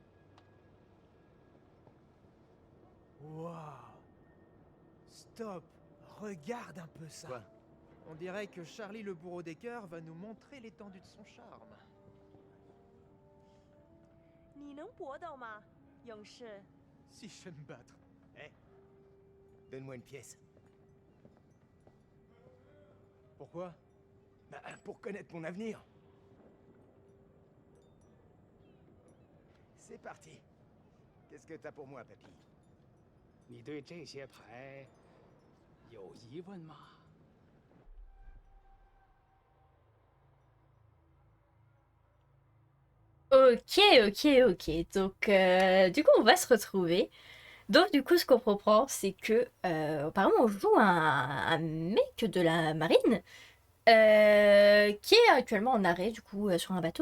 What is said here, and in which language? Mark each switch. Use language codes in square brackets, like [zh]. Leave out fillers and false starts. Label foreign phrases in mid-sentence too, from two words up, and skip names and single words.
[fr] Waouh! Stop! Regarde un peu ça. Quoi? On dirait que Charlie le bourreau des cœurs va nous montrer l'étendue de son charme. [zh] 你能搏斗吗，勇士？ [fr] Si je sais me battre. Eh, donne-moi une pièce. Pourquoi? Bah, pour connaître mon avenir. C'est parti. Qu'est-ce que t'as pour moi, papy? [zh] 你对这些牌有疑问吗？ [fr] Ok, ok, ok. Donc, du coup, on va se retrouver. Donc, du coup, ce qu'on comprend, c'est que, apparemment, on joue un mec de la marine qui est actuellement en arrêt, du coup, sur un bateau.